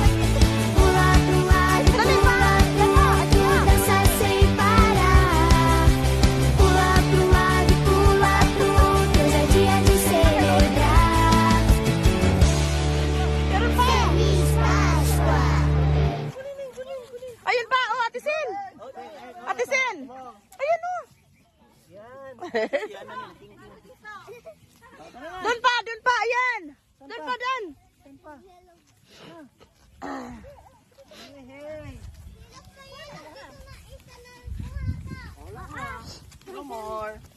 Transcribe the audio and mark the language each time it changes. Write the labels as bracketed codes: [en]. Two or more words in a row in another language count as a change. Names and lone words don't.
[pt] Pula pro lado, pula pro outro, dança sem parar. Pula pro lado, pula pro outro, hoje é dia de celebrar. Feliz Páscoa! [tl] Ayun pa, oh, Ate Sin. Ate Sin. Ayun oh. Doon pa, ayan. Doon pa, doon. [en] No more.